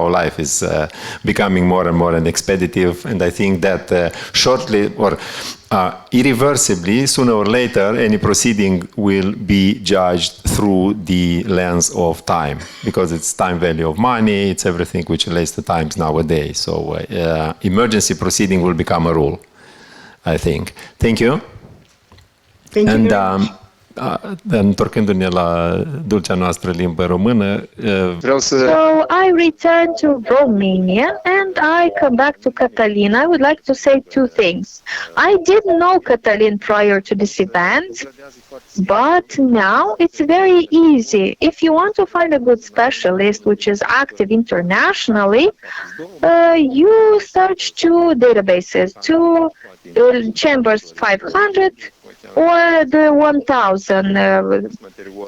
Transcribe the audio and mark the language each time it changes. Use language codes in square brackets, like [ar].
[en] Our life is becoming more and more expeditive, and I think that shortly or irreversibly, sooner or later, any proceeding will be judged through the lens of time, because it's time value of money, it's everything which relates to times nowadays. So emergency proceeding will become a rule, I think. Thank you. Thank you very much. [ro] Întorcându-ne la dulcea noastră limbă română, vreau să... [en] So I return to Romania and I come back to Cătălin. I would like to say two things. I didn't know Cătălin prior to this event, but now it's very easy. If you want to find a good specialist which is active internationally, you search two databases, two Chambers 500 or the 1000.